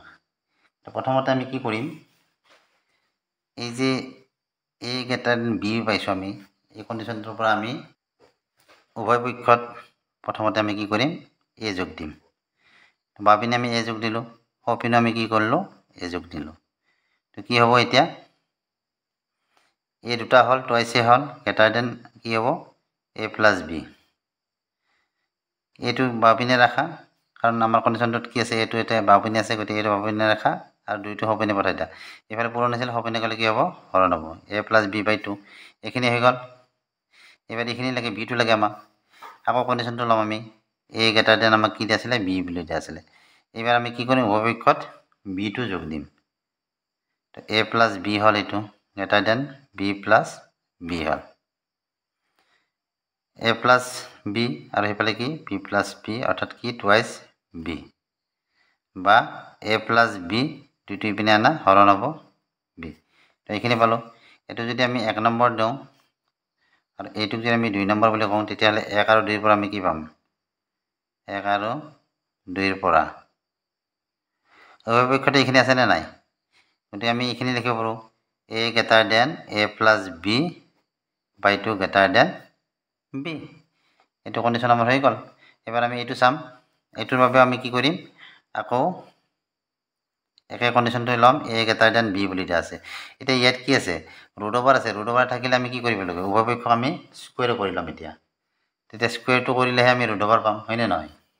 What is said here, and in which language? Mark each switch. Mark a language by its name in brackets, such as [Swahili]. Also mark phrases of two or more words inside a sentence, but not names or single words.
[Assamese] তো প্ৰথমতে আমি কি কৰিম, এই যে [English] a greater than b [Assamese] পাইছোঁ আমি, এই কণ্ডিশ্যনটোৰ পৰা আমি উভয় পক্ষত প্ৰথমতে আমি কি কৰিম, a যোগ দিম। বাওঁপিনে আমি a যোগ দিলোঁ, সপিনে আমি কি কৰিলোঁ, a যোগ দিলোঁ। তো কি হ'ব এতিয়া, a দুটা হ'ল, টুৱাইছে হ'ল, [English] greater than [Assamese] কি হ'ব, [English] a plus b। [Assamese] এইটো বাওঁপিনে ৰাখা, কাৰণ আমাৰ কণ্ডিশ্যনটোত কি আছে, এইটো এতিয়া বাওঁপিনে আছে, গতিকে এইটো বাওঁপিনে ৰাখা আৰু 2টো সপিনে পঠাই দিয়া। এইফালে পূৰণ হৈছিল, সপিনে গ'লে কি হ'ব, হৰণ হ'ব, [English] a plus b by 2। [Assamese] এইখিনি হৈ গ'ল। এইবাৰ এইখিনি লাগে, b টো লাগে আমাক। আকৌ কণ্ডিশ্যনটো ল'ম আমি, [English] a greater than [Assamese] আমাক কি দিয়া আছিলে, b বুলি দিয়া আছিলে। এইবাৰ আমি কি কৰিম, উভয়পক্ষত b টো যোগ দিম। তো [English] a plus b [Assamese] হ'ল, এইটো [English] greater than b plus b [Assamese] হ'ল, [English] a plus b [Assamese] আৰু সেইফালে কি [English] b plus b [Assamese] অৰ্থাৎ কি টুৱাইছ b, বা [English] a plus b [Assamese] দুইটো ইপিনে আনা, হৰণ হ'ব b। তো এইখিনি পালোঁ। এইটো যদি আমি 1 নম্বৰ দিওঁ আৰু এইটোক যদি আমি 2 নম্বৰ বুলি কওঁ, তেতিয়াহ'লে 1 আৰু 2ৰ পৰা আমি কি পাম, 1 আৰু 2ৰ পৰা উভয়পক্ষতে এইখিনি আছেনে নাই, গতিকে আমি এইখিনি লিখিব পাৰোঁ, [English] a greater than a plus b by 2 greater than b। [Assamese] এইটো কণ্ডিশ্যন আমাৰ হৈ গ'ল। এবাৰ আমি এইটো চাম, এইটোৰ বাবে আমি কি কৰিম, আকৌ একে কণ্ডিশ্যনটো ল'ম [English] a greater than b [Assamese] বুলি দিয়া আছে এতিয়া ইয়াত কি আছে [English] root over [Assamese] আছে [English] root over [Assamese] থাকিলে আমি কি কৰিব লাগিব উভয়পক্ষক আমি স্কুৱেৰ কৰি ল'ম এতিয়া তেতিয়া স্কুৱেৰটো কৰিলেহে আমি [English] root over [Assamese] পাম হয়নে নহয়